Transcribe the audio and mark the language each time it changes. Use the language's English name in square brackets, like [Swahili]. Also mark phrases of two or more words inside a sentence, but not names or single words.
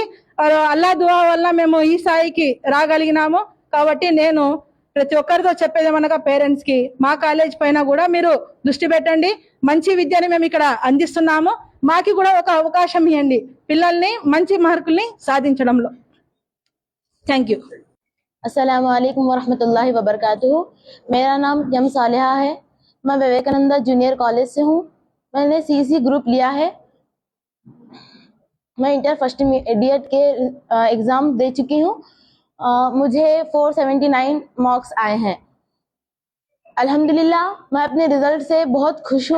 [Telugu] అల్లా దువా వల్ల మేము ఈ స్థాయికి రాగలిగినాము. కాబట్టి నేను ప్రతి ఒక్కరితో చెప్పేది ఏమనగా, పేరెంట్స్ కి మా కాలేజ్ పైన కూడా మీరు దృష్టి పెట్టండి. మంచి విద్యని మేము ఇక్కడ అందిస్తున్నాము, మాకి కూడా ఒక అవకాశం ఇవ్వండి పిల్లల్ని మంచి మార్కుల్ని సాధించడంలో. [English] thank you. [Arabic] السلام عليكم ورحمة الله وبركاته. [Hindi] मेरा नाम यम सालिहा है. मैं विवेकानंदा जूनियर कॉलेज से हूँ. मैंने सीसी ग्रुप लिया है. मैं [English] inter first years [Hindi] के एग्ज़ाम दे चुकी हूँ. मुझे 479 मार्क्स आए हैं. अल्हम्दुलिल्लाह मैं अपने रिज़ल्ट से बहुत खुश हूँ.